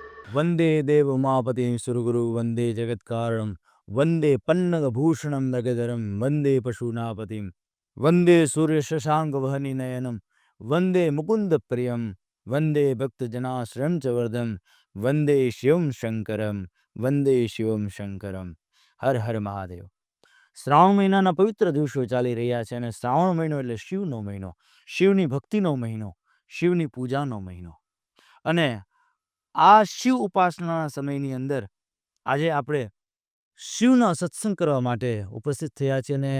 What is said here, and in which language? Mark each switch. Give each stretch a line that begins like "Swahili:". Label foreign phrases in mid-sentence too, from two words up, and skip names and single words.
Sanskrit: वंदे देव उमापति सुरगुरु वंदे जगत कारणम वंदे पन्नग भूषणम नगधरम वंदे पशुनापतिम वंदे सूर्य शशांक वहनि नयनम वंदे मुकुंद प्रियम वंदे भक्त जनाश्रम च वर्धम वंदे शिवम शंकरम हर हर महादेव।
Gujarati: શ્રાવણ મહિનાના પવિત્ર દિવસો ચાલી રહ્યા છે અને શ્રાવણ મહિનો એટલે શિવનો મહિનો, શિવની ભક્તિનો મહિનો, શિવની પૂજાનો મહિનો. અને આ શિવ ઉપાસનાના સમયની અંદર આજે આપણે શિવના સત્સંગ કરવા માટે ઉપસ્થિત થયા છીએ અને